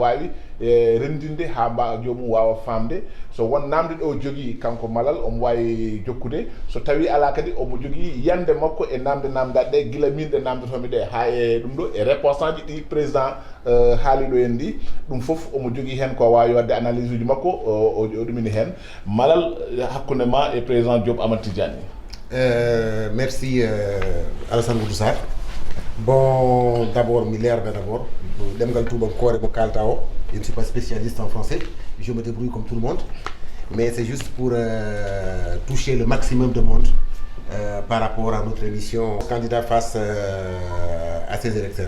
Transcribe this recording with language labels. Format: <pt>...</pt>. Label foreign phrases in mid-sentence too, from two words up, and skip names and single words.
<ff>wawi rendinde ha mba jomum wawa famde so won namde ɗo jogui kanko Malal omo wawi jokkude so tawi ala kadi omo jogui yande makko e namde namdaɗe ɗe guila min ɗe namdotomi ɗe ha e ɗum ɗo e réponse aji ɗi président haaliɗo en ɗi ɗum foof omo jogui hen ko wawi wadde analyse uji makko o ɗumini hen Malal hakkude ma e président Diop Amadou Tidiane</ff> <fr>merci Alassane Oudou Sarr Bon, d'abord, d'abord. Je ne suis pas spécialiste en français. Je me débrouille comme tout le monde. Mais c'est juste pour toucher le maximum de monde par rapport à notre émission candidat face à ces électeurs.</fr>